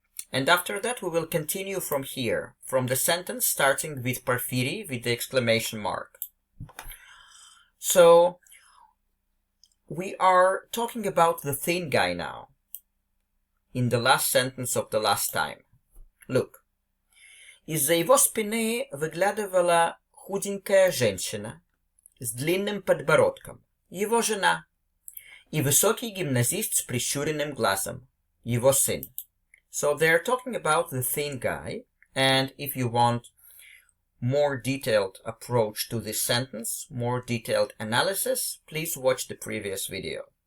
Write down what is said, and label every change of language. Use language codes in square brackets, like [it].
[en] And after that we will continue from here, from the sentence starting with Porfiry with the exclamation mark. So, we are talking about the thin guy now, in the last sentence of the last time. Look. [ru] Из-за его спины выглядывала худенькая женщина с длинным подбородком, его жена, и высокий гимназист с прищуренным глазом, его сын. [en] So they're talking about the thin guy, and if you want more detailed approach to this sentence, more detailed analysis, please watch the previous video.